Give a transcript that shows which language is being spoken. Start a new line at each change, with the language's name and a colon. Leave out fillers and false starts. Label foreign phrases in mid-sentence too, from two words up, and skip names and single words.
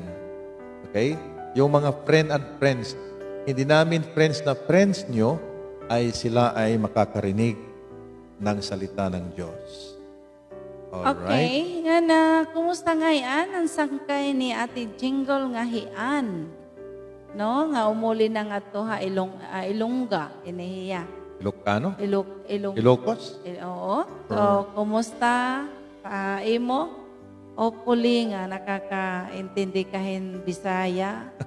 Filipino: Okay? Yung mga
English: friend and friends,
Filipino: hindi namin friends na friends nyo, ay sila ay makakarinig ng salita ng Diyos. Alright?
Waray: Okay. Nga na, kumusta nga yan? Ang sangkay ni Ate Jingle nga hian. No? Nga umuli na nga to ha, Ilongga. Inihiya. Ilocano? Ilong. Ilocos? Oo. So, kumusta? Imo? Hopefully nga nakakaintindi kahin Bisaya.